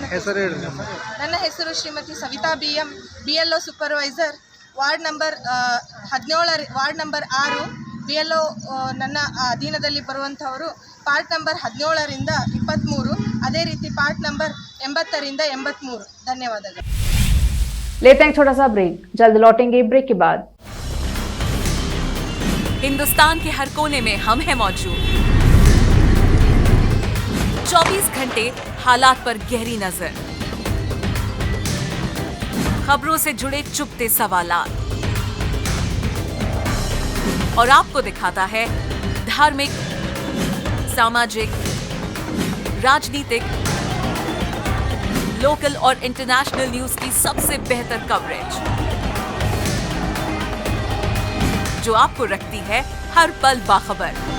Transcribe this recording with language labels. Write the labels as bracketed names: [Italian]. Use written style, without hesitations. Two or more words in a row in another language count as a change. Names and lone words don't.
[Kannada] ನನ್ನ ಹೆಸರು ಶ್ರೀಮತಿ ಸವಿತಾ BM, [English] BLO supervisor, ward number [Kannada] 6 BLO ನನ್ನ ಅಧೀನದಲ್ಲಿ ಬರುವಂಥವರು [English] part number [Kannada] 17ರಿಂದ 23, ಅದೇ ರೀತಿ [English] part number [Kannada] 80ರಿಂದ 83। ಧನ್ಯವಾದಗಳು। [Hindi] लेते हैं छोटा सा ब्रेक, जल्द लौटेंगे ब्रेक के बाद। हिंदुस्तान के हर कोने में हम हैं मौजूद। 24 घंटे हालात पर गहरी नजर, खबरों से जुड़े चुपते सवालात और आपको दिखाता है धार्मिक, सामाजिक, राजनीतिक, लोकल और [English] international news [Hindi] की सबसे बेहतर कवरेज जो आपको रखती है हर पल बाखबर।